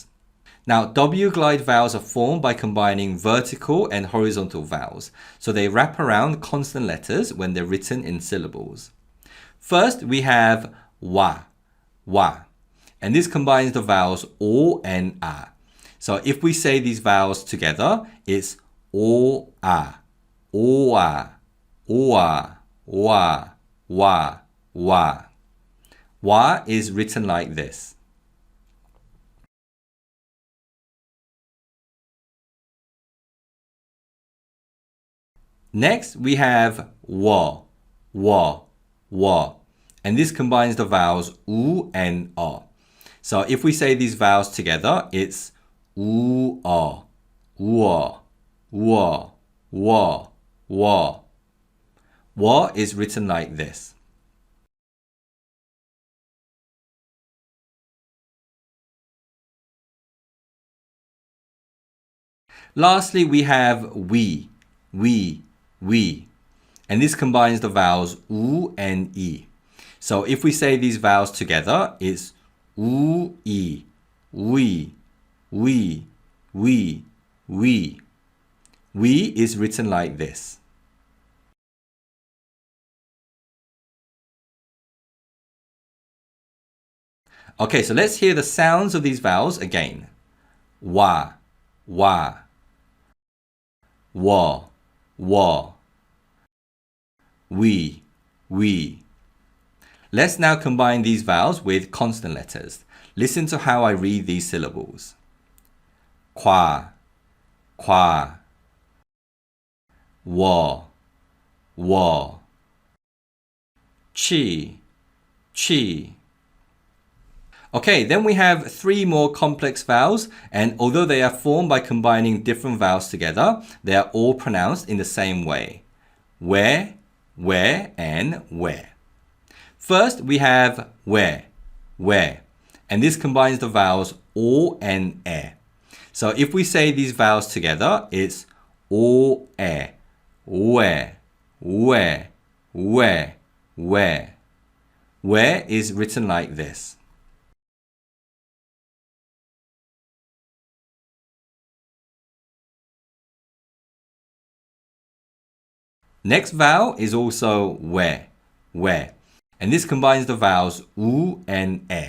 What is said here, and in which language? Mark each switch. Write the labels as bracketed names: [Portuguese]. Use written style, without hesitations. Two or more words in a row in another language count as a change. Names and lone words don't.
[English] Now, W-glide vowels are formed by combining vertical and horizontal vowels, so they wrap around consonant letters when they're written in syllables. First, we have wa, and this combines the vowels o and a. So if we say these vowels together, it's o, a, wa. Wa is written like this. Next, we have wa. And this combines the vowels u and o. So if we say these vowels together, it's u-o, wa. Wa is written like this. Lastly, we have we. And this combines the vowels u and e. So if we say these vowels together, it's [Korean] 우, 이, [English] we, we, we, we. We is written like this. Okay, so let's hear the sounds of these vowels again. Wa, wa, wa, wa, we. Let's now combine these vowels with consonant letters. Listen to how I read these syllables. Kwa, kwa, wa, wa, chi, chi. Okay, then we have 3 more complex vowels, and although they are formed by combining different vowels together, they are all pronounced in the same way. Where, and where. First, we have where, and this combines the vowels o and e. So if we say these vowels together, it's o, e, where. Where is written like this. Next vowel is also where, and this combines the vowels u and e.